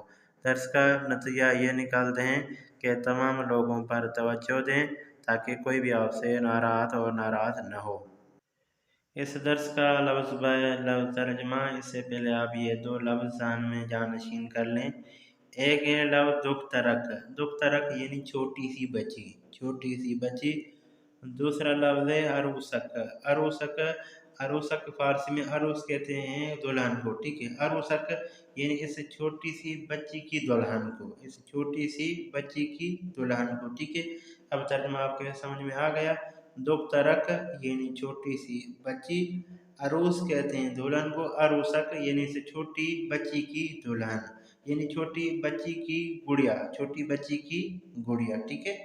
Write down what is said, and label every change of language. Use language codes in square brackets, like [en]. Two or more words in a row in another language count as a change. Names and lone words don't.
[ur] درس کا نتیجہ یہ نکالتے ہیں کہ تمام لوگوں پر توجہ دیں تاکہ کوئی بھی آپ سے ناراحت اور ناراض نہ ہو۔ اس درس کا لفظ بہ لفظ ترجمہ، اس سے پہلے آپ یہ دو لفظ ذہن میں جانشین کر لیں۔ ایک ہے لفظ دخترک، دخترک یعنی چھوٹی سی بچی، چھوٹی سی بچی۔ دوسرا لفظ ہے عروسک، عروسک، عروسک فارسی میں عروس کہتے ہیں دلہن کو، ٹھیک ہے۔ عروسک یعنی اس چھوٹی سی بچی کی دلہن کو، اس چھوٹی سی بچی کی دلہن کو، ٹھیک ہے۔ اب ترجمہ آپ کے سمجھ میں آ گیا۔ دخترک یعنی چھوٹی سی بچی، عروس کہتے ہیں دلہن کو، عروسک یعنی اس چھوٹی بچی کی دلہن، یعنی چھوٹی بچی کی گڑیا، چھوٹی بچی کی گڑیا، ٹھیک ہے۔